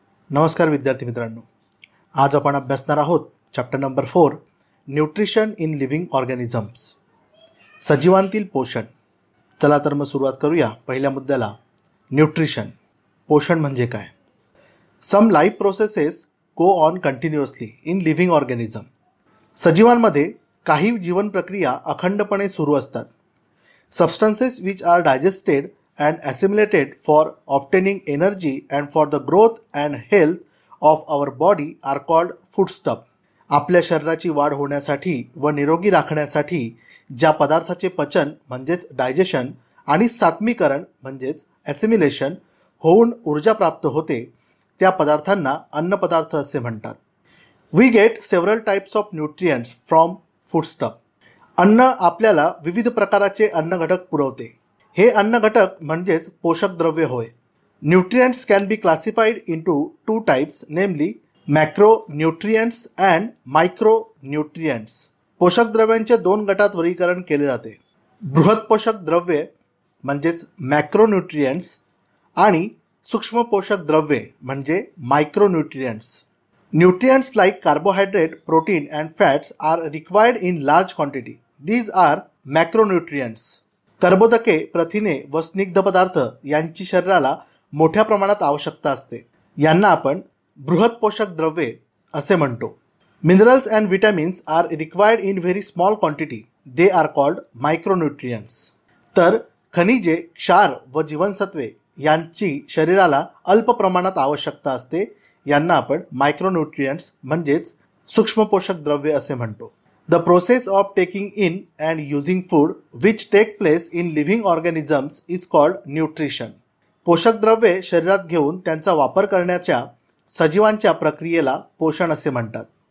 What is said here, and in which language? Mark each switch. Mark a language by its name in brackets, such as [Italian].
[Marathi] नमस्कार विद्यार्थी मित्रांनो, आज आपण अभ्यासणार आहोत chapter number 4 [English] nutrition in living organisms, [Marathi] सजीवांतील पोषण. चला तर मग सुरुवात करूया पहिल्या मुद्द्याला. न्यूट्रिशन, पोषण म्हणजे काय? [English] Some life processes go on continuously in living organism. [Marathi] सजीवांमध्ये काही जीवन प्रक्रिया अखंडपणे सुरू असतात. [English] Substances which are digested and assimilated for obtaining energy and for the growth and health of our body are called foodstuff. [Marathi] आपल्या शरीराची वाढ होण्यासाठी व निरोगी राखण्यासाठी ज्या पदार्थाचे पचन म्हणजेच डायजेशन आणि सात्मीकरण म्हणजेच ॲसिमिलेशन होऊन ऊर्जा प्राप्त होते त्या पदार्थांना अन्नपदार्थ असे म्हणतात. [English] We get several types of nutrients from foodstuff. [Marathi] अन्न आपल्याला विविध प्रकाराचे अन्नघटक पुरवते. हे अन्नघटक म्हणजेच पोषक द्रव्य होय. [English] Nutrients can be classified into two types, namely macro nutrients and micro nutrients. [Marathi] पोषक द्रव्यांचे दोन गटात वर्गीकरण केले जाते. बृहत पोषक द्रव्ये म्हणजेच मॅक्रो न्यूट्रिएंट्स आणि सूक्ष्म पोषक द्रव्ये म्हणजे micro nutrients. [English] Nutrients like carbohydrate, protein and fats are required in large quantity. These are macro nutrients. [Marathi] कर्बोदके, प्रथिने व स्निग्ध पदार्थ यांची शरीराला मोठ्या प्रमाणात आवश्यकता असते. यांना आपण बृहत पोषक द्रव्ये असे म्हणतो. [English] Minerals and vitamins are required in very small quantity. They are called micronutrients. [Marathi] तर खनिजे, क्षार व जीवनसत्वे यांची शरीराला अल्प प्रमाणात आवश्यकता असते. यांना आपण मायक्रोन्यूट्रियंट्स म्हणजेच सूक्ष्म पोषक द्रव्ये असे म्हणतो. [English] The process of taking in and using food which take place in living organisms is called nutrition. [Marathi] पोषक द्रव्ये शरीरात घेऊन त्यांचा वापर करण्याच्या सजीवांच्या प्रक्रियेला पोषण असे म्हणतात.